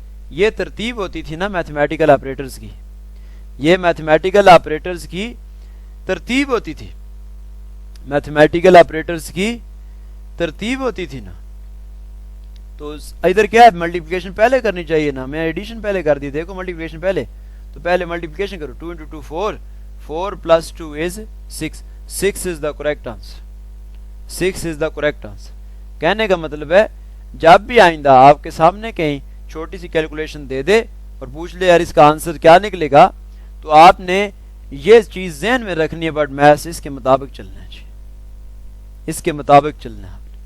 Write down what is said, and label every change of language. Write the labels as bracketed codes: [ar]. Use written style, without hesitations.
[ur] یہ ترتیب ہوتی تھی نا میتھمیٹیکل آپریٹرز کی، یہ میتھمیٹیکل آپریٹرز کی ترتیب ہوتی تھی، میتھمیٹیکل آپریٹرز کی ترتیب ہوتی تھی نا. تو ادھر کیا ہے، ملٹیپلیکیشن پہلے کرنی چاہیے نا، میں ایڈیشن پہلے کر دی. دیکھو ملٹیپلیکیشن پہلے، تو پہلے ملٹیپلیکیشن کرو، [en] 2 × 2 4، 4 + 2 is 6، 6 is the correct answer، 6 is the correct answer. [ur] کہنے کا مطلب ہے جب بھی آئندہ آپ کے سامنے کہیں چھوٹی سی کیلکولیشن دے دے اور پوچھ لے یار اس کا آنسر کیا نکلے گا، تو آپ نے یہ چیز ذہن میں رکھنی ہے، بٹ میتھس اس کے مطابق چلنا ہے جی، اس کے مطابق چلنا ہے.